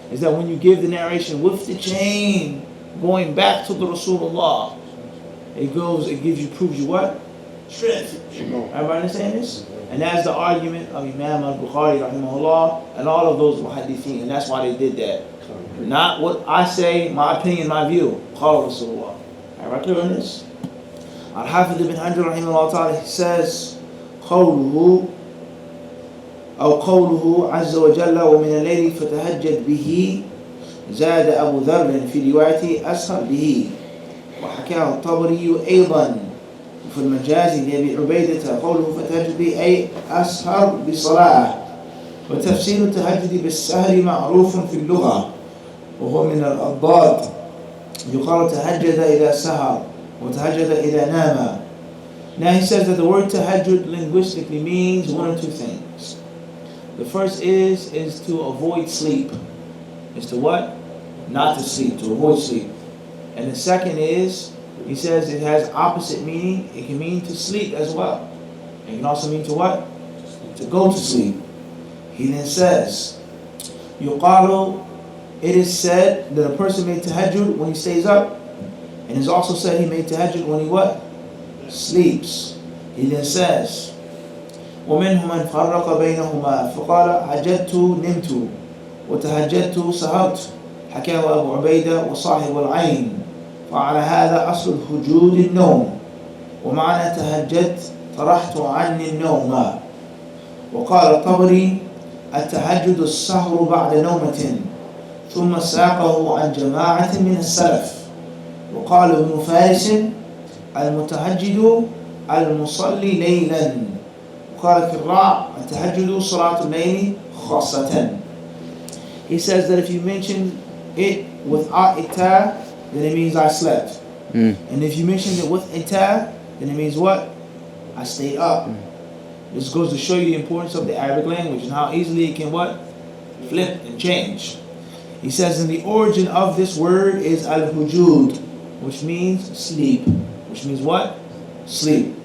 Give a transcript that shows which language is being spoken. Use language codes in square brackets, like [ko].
[en] Is that when you give the narration with the chain, going back to the Rasulullah, it gives you, proves you what? Strength. Everybody understand this? And that's the argument of Imam al-Bukhari rahimahullah and all of those muhaddithin, and that's why they did that. Not what I say, my opinion, my view. Qala Rasulullah. Everybody clear on this? Al-Hafidh ibn Hajar rahimahullah ta'ala, he says, [ar] قوله عز وجل ومن الليل فتهجد به زاد أبو ذر في روايته أسهر به وحكاه الطبري أيضا وفي المجازي لأبي عبيدة قوله فتهجد به أي أسهر بصلاة وتفسير التهجد بالسهر معروف في اللغة وهو من الأضداد يقال تهجد إذا سهر وتهجد إذا نام. [en] Now he says that the word tahajjud linguistically means one or two things. The first is to avoid sleep. Is to what? Not to sleep, to avoid sleep. And the second is, he says it has opposite meaning. It can mean to sleep as well. It can also mean to what? To go to sleep. He then says, يُقَالُ, it is said that a person made tahajjud when he stays up. And it's also said he made tahajjud when he what? Sleeps. He then says, [ar] ومنهم من فرق بينهما فقال حجدت نمت وتهجدت سهرت حكاه أبو عبيدة وصاحب العين فعلى هذا أصل الهجود النوم ومعنى تهجدت طرحت عني النوم. وقال الطبري التهجد السهر بعد نومة ثم ساقه عن جماعة من السلف. وقال ابن فارس المتهجد المصلي ليلا. وقال الكراء التهجد صلاة الليل خاصة. [en] He says that if you mention it without ita, then it means I slept. And if you mention it with ita, then it means what? I stayed up. This goes to show you the importance of the Arabic language and how easily it can what? Flip and change. He says, and the origin of this word is al-hujud, which means sleep. Which means what? Sleep.